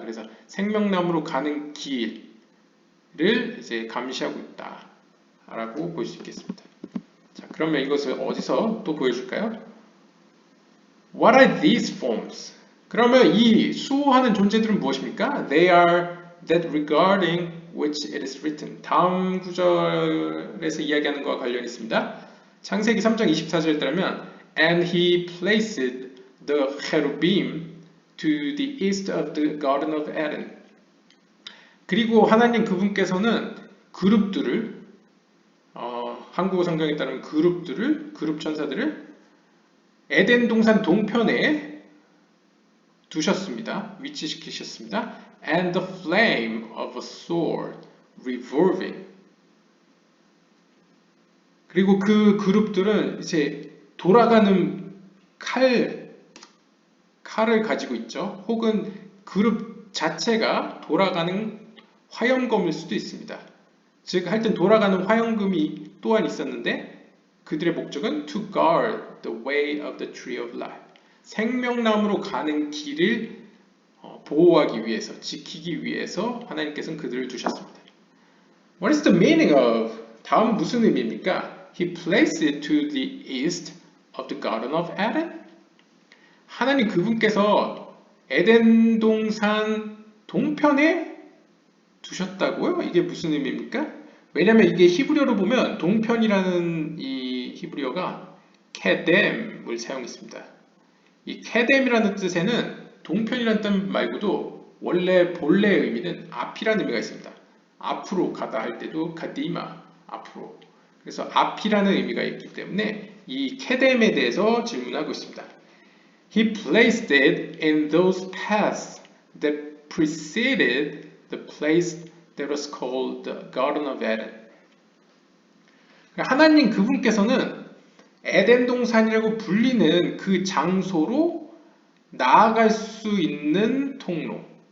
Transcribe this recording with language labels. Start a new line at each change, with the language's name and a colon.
Korean: 그래서 생명나무로 가는 길을 이제 감시하고 있다라고 볼 수 있겠습니다. 자, 그러면 이것을 어디서 또 보여줄까요?
English: What are these forms?
Korean: 그러면 이 수호하는 존재들은 무엇입니까?
English: They are that regarding which it is written.
Korean: 다음 구절에서 이야기하는 것과 관련이 있습니다. 창세기 3장 24절에 따르면
English: And he placed the cherubim to the east of the garden of Eden.
Korean: 그리고 하나님 그분께서는 그룹들을 한국어 성경에 따르면 그룹 천사들을 에덴 동산 동편에 두셨습니다. 위치시키셨습니다.
English: And the flame of a sword revolving.
Korean: 그리고 그 그룹들은 이제 돌아가는 칼을 가지고 있죠. 혹은 그룹 자체가 돌아가는 화염검일 수도 있습니다. 즉, 하여튼 돌아가는 화염검이 또한 있었는데 그들의 목적은
English: to guard the way of the tree of life.
Korean: 생명나무로 가는 길을 보호하기 위해서, 지키기 위해서 하나님께서는 그들을 두셨습니다.
English: What is the meaning of?
Korean: 다음 무슨 의미입니까?
English: He placed it to the east of the garden of Eden.
Korean: 하나님 그분께서 에덴 동산 동편에 두셨다고요? 이게 무슨 의미입니까? 왜냐하면 이게 히브리어로 보면 동편이라는 이 히브리어가 케뎀을 사용했습니다. 이 케뎀이라는 뜻에는 동편이라는 뜻 말고도 원래 본래의 의미는 앞이라는 의미가 있습니다. 앞으로 가다 할 때도 가디마, 앞으로. 그래서 앞이라는 의미가 있기 때문에 이 케뎀에 대해서 질문하고 있습니다.
English: He placed it in those paths that preceded the place that was called the Garden of Eden.
Korean: 하나님 그분께서는 에덴 동산이라고 불리는 그 장소로 나아갈 수 있는 통로.